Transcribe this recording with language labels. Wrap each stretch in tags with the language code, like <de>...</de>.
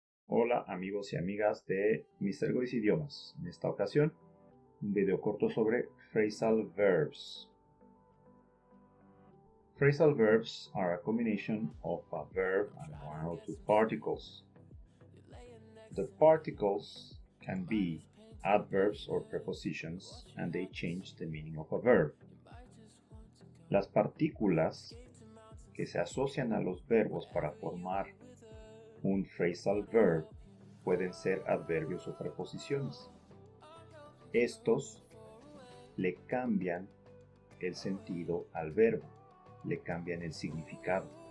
<es>Hola amigos y amigas de Mr. Gois Idiomas. En esta ocasión, un video corto sobre phrasal verbs.</es> <en>Phrasal verbs are a combination of a verb and one or two particles. The particles can be adverbs or prepositions and they change the meaning of a verb.</en> <es>Las partículas que se asocian a los verbos para formar un phrasal verb pueden ser adverbios o preposiciones. Estos le cambian el sentido al verbo, le cambian el significado.</es>